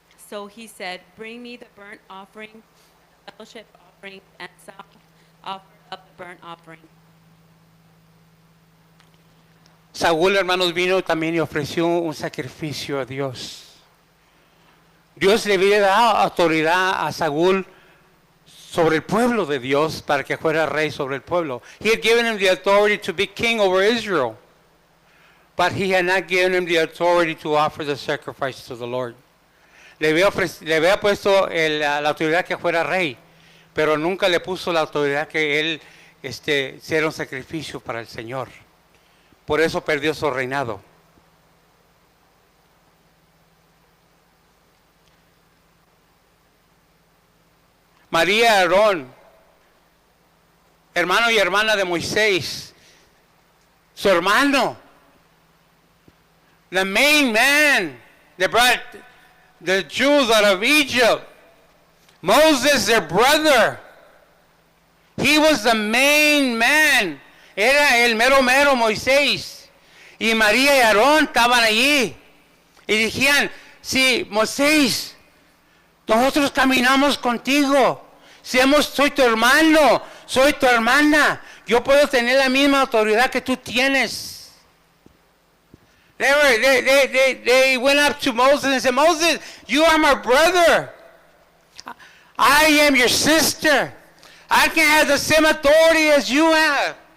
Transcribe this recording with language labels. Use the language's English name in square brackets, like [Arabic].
[English] So he said, bring me the burnt offering, the fellowship offering, and Saul offered up the burnt offering. [Spanish] Saúl, hermanos, vino también y ofreció un sacrificio a Dios. Dios le había dado autoridad a Saúl sobre el pueblo de Dios para que fuera rey sobre el pueblo. [English] He had given him the authority to be king over Israel, but he had not given him the authority to offer the sacrifice to the Lord. [Spanish] Le había puesto la autoridad que fuera rey, pero nunca le puso la autoridad que él hiciera un sacrificio para el Señor. Por eso perdió su reinado. María y Aarón, hermano y hermana de Moisés, su hermano, [English] the main man that brought the Jews out of Egypt, Moses, their brother, he was the main man, [Spanish] era el mero mero Moisés, y María y Aarón estaban allí, y decían, sí, Moisés, nosotros caminamos contigo, soy tu hermano, soy tu hermana, yo puedo tener la misma autoridad que tú tienes. [English] They went up to Moses and said, Moses, you are my brother. I am your sister. I can have the same authority as you have.